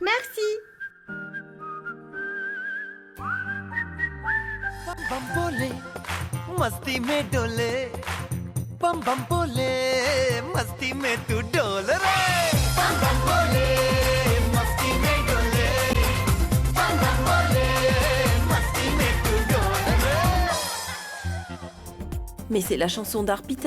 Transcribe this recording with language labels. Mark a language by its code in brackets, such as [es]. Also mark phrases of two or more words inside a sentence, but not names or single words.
[fr] Merci. [hi] बम बोले मस्ती में डोले बम बम बोले मस्ती में तू डोल रे बम बम बोले मस्ती में डोले बम बम बोले मस्ती में तू डोल रे [fr] Mais c'est la chanson d'Arpita.